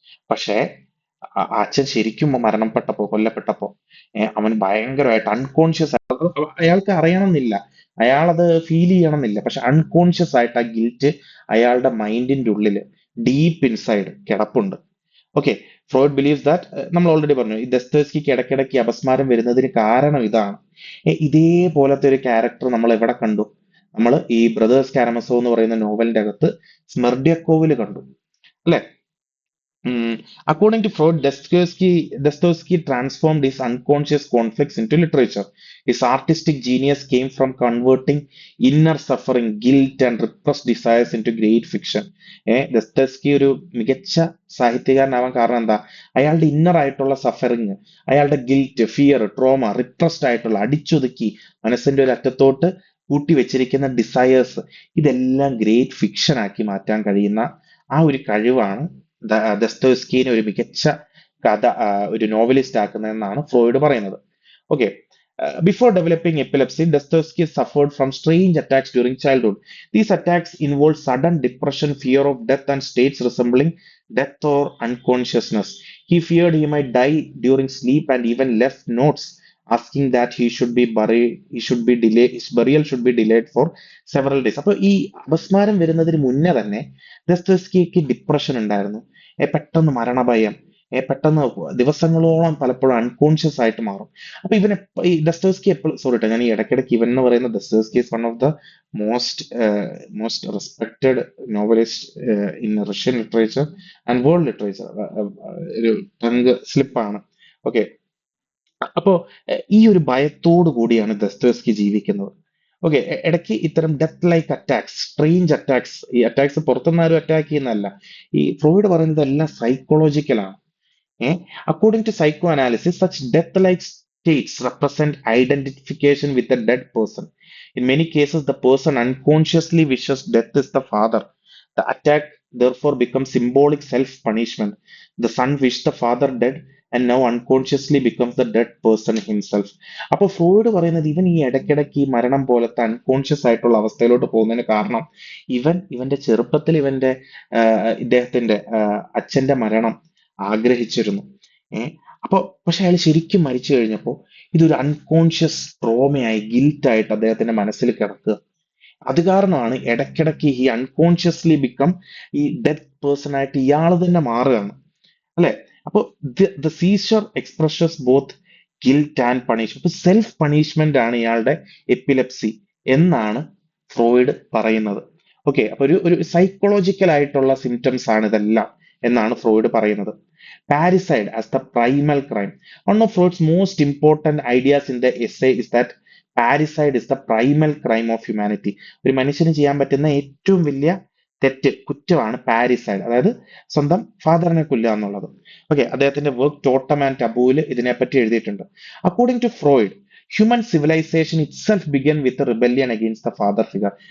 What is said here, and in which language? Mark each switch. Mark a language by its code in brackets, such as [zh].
[ml] പക്ഷേ അച്ഛൻ ശരിക്കും മരണപ്പെട്ടപ്പോ, കൊല്ലപ്പെട്ടപ്പോ അവൻ ഭയങ്കരമായിട്ട് അൺകോൺഷ്യസ്, അയാൾക്ക് അറിയണമെന്നില്ല, അയാളത് ഫീൽ ചെയ്യണമെന്നില്ല, പക്ഷെ അൺകോൺഷ്യസ് ആയിട്ട് ആ ഗിൽറ്റ് അയാളുടെ മൈൻഡിന്റെ ഉള്ളില് ഡീപ്പ് ഇൻസൈഡ് കിടപ്പുണ്ട്. ഓക്കെ. [en] Freud believes that, [ml] നമ്മൾ ഓൾറെഡി പറഞ്ഞു, ഈ ദസ്തോസ്കിക്ക് ഇടയ്ക്കിടയ്ക്ക് അപസ്മാരം വരുന്നതിന് കാരണം ഇതാണ്. ഇതേപോലത്തെ ഒരു ക്യാരക്ടർ നമ്മൾ എവിടെ കണ്ടു? നമ്മൾ ഈ ബ്രദേഴ്സ് കാരമസോ എന്ന് പറയുന്ന നോവലിന്റെ അകത്ത് സ്മെർഡ്യക്കോവില് കണ്ടു, അല്ലെ? [en] According to Freud, Dostoevsky transformed his unconscious conflicts into literature. His artistic genius came from converting inner suffering, guilt, and repressed desires into great fiction. [ml] ദസ്തോവ്സ്കി ഒരു മികച്ച സാഹിത്യകാരനാവാൻ കാരണം എന്താ? അയാളുടെ ഇന്നർ ആയിട്ടുള്ള സഫറിങ്, അയാളുടെ ഗിൽറ്റ്, ഫിയർ, ട്രോമ, റിപ്രസ്ഡ് ആയിട്ടുള്ള അടിച്ചൊതുക്കി മനസ്സിന്റെ ഒരു അറ്റത്തോട്ട് കൂട്ടി വെച്ചിരിക്കുന്ന ഡിസയേഴ്സ്, ഇതെല്ലാം ഗ്രേറ്റ് ഫിക്ഷൻ ആക്കി മാറ്റാൻ കഴിയുന്ന ആ ഒരു കഴിവാണ് ദസ്തോവ്സ്കിനെ ഒരു മികച്ച ഒരു നോവലിസ്റ്റ് ആക്കുന്നതെന്നാണ് ഫ്രോയിഡ് പറയുന്നത്. Okay. [en] Before developing epilepsy, Dostoevsky suffered from strange attacks during childhood. These attacks involved sudden depression, fear of death, and states resembling death or unconsciousness. He feared he might die during sleep and even left notes asking that his burial should be delayed for several days. [ml] അപ്പൊ ഈ അപസ്മാരം വരുന്നതിന് മുന്നേ തന്നെ ദസ്തോവ്സ്കിക്ക് depression ഉണ്ടായിരുന്നു. പെട്ടെന്ന് മരണഭയം, പെട്ടെന്ന് ദിവസങ്ങളോളം പലപ്പോഴും അൺകോൺഷ്യസ് ആയിട്ട് മാറും. അപ്പൊ ഈ ദസ്തോവ്സ്കി എപ്പോഴും, സോറി ട്ടോ, ഞാൻ ഈ ഇടയ്ക്കിടയ്ക്ക് ഇവൻ എന്ന് പറയുന്ന [en] Dostoevsky is one of the most most respected novelist in Russian literature and world literature. [ml] ഒരു ടങ് സ്ലിപ്പാണ്. ഓക്കെ. അപ്പോ ഈ ഒരു ഭയത്തോടു കൂടിയാണ് ദസ്തോവ്സ്കി ജീവിക്കുന്നത്. ഓക്കെ. ഇടയ്ക്ക് ഇത്തരം death like attacks, strange attacks, ഈ അറ്റാക്സ് പുറത്തുനിന്ന് ആരും അറ്റാക്ക് ചെയ്യുന്നതല്ല, ഈ ഫ്രോയിഡ് പറയുന്നത് എല്ലാം സൈക്കോളജിക്കലാണ്. [en] According to psychoanalysis, such death-like states represent identification with a dead person. In many cases, the person unconsciously wishes death is the father. The attack therefore becomes symbolic self-punishment. The son wished the father dead and now unconsciously becomes the dead person himself. [ml] അപ്പൊ Freud പറയുന്നത് ഇവൻ ഈ ഇടയ്ക്കിടയ്ക്ക് ഈ മരണം പോലത്തെ unconscious ആയിട്ടുള്ള അവസ്ഥയിലോട്ട് പോകുന്നതിന് കാരണം ഇവന്റെ ചെറുപ്പത്തിൽ ഇദ്ദേഹത്തിന്റെ അച്ഛന്റെ മരണം ആഗ്രഹിച്ചിരുന്നു. അപ്പൊ പക്ഷെ അയാൾ ശരിക്കും മരിച്ചു കഴിഞ്ഞപ്പോ ഇതൊരു അൺകോൺഷ്യസ് ട്രോമയായി, ഗിൽറ്റായിട്ട് അദ്ദേഹത്തിന്റെ മനസ്സിൽ കിടക്കുക. അത് കാരണമാണ് ഇടയ്ക്കിടയ്ക്ക് ഈ അൺകോൺഷ്യസ്ലി ബിക്കം ഈ ഡെത്ത് പേഴ്സൺ ആയിട്ട് ഇയാൾ തന്നെ മാറുകയാണ്, അല്ലെ? [en] അപ്പൊ the seizure expresses both guilt and punishment. [ml] ഇപ്പൊ സെൽഫ് പണിഷ്മെന്റ് ആണ് ഇയാളുടെ എപ്പിലെപ്സി എന്നാണ് ഫ്രോയിഡ് പറയുന്നത്. ഓക്കെ. അപ്പൊ ഒരു സൈക്കോളജിക്കൽ ആയിട്ടുള്ള സിംറ്റംസ് ആണ് ഇതെല്ലാം എന്നാണ് ഫ്രോയിഡ് പറയുന്നത്. [en] Parricide as the primal crime. One of Freud's most important ideas in the essay is that parricide is the primal crime of humanity. [ml] ഒരു മനുഷ്യന് ചെയ്യാൻ പറ്റുന്ന ഏറ്റവും വലിയ കുറ്റമാണ് പാരിസൈഡ്, അതായത് സ്വന്തം ഫാദറിനെ കൊല്ലുക എന്നുള്ളത്. ഓക്കെ. അദ്ദേഹത്തിന്റെ വർക്ക് ടോട്ടം ആൻഡ് ടബൂല് ഇതിനെപ്പറ്റി എഴുതിയിട്ടുണ്ട്. [en] According to Freud, human civilization itself began with rebellion against the father figure.